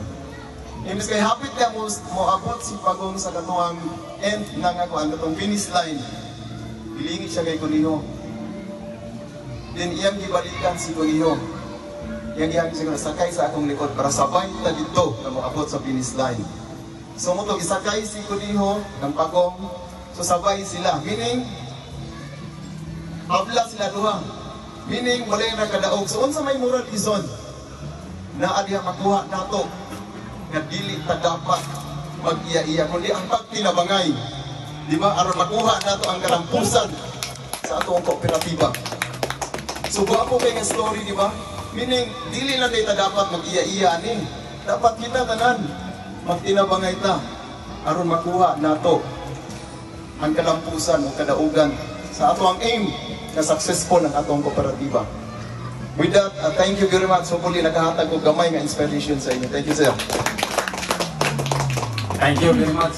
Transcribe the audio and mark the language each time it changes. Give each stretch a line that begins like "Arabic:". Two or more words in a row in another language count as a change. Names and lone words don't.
Cebuano: Imbis kay hapit niya mo abot si Pagong sa katuang end ng katong
English: finish line.
Cebuano: Ilingit siya kay Kuniho. Then iyang gibalikan si Kuniho. Iyang siguro sakay sa akong likod para sabay ta dito na moabot sa
English: finish line.
Cebuano: So mo to isakay si Kuniho ng Pagong. So sabay sila. Meaning, habla sila duha. Meaning, wala yung nakadaog. So unsa may
English: moral reason
Cebuano: na adiya makuha nato nga dili ta dapat mag-iya-iya kundi ang pagtinabangay. Di ba? Aron makuha nato ang kalampusan sa atong kooperatiba. So guwapo kay nga story, di ba? Meaning, dili lang kita dapat mag-iya-iya ani. Dapat kita tanan magtinabangay ta aron makuha nato ang kalampusan o kadaugan sa ato ang aim na successful ang atong kooperatiba.
English: With that, thank you very much. Hopefully,
Cebuano: nakahatag ko gamay nga inspiration sa inyo.
English: Thank you, sir. Thank you very much.